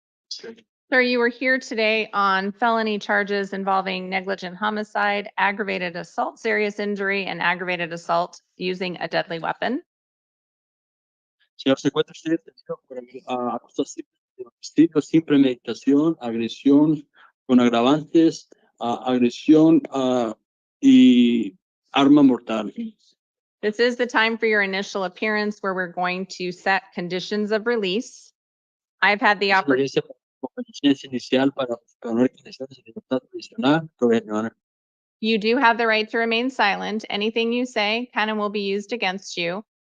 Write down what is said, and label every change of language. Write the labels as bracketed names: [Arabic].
[English] Sir, you were here today on felony charges involving negligent homicide, aggravated assault, serious injury, and aggravated assault using a deadly weapon. [Spanish] Señor, se encuentra usted detenido por acusación de homicidio sin premeditación, agresión con agravantes, agresión y arma mortal. [English] This is the time for your initial appearance where we're going to set conditions of release. I've had the opportunity. [Spanish] Inicial para poner condiciones de libertad provisional. [English] Go ahead, Your Honor. You do have the right to remain silent. Anything you say can and will be used against you.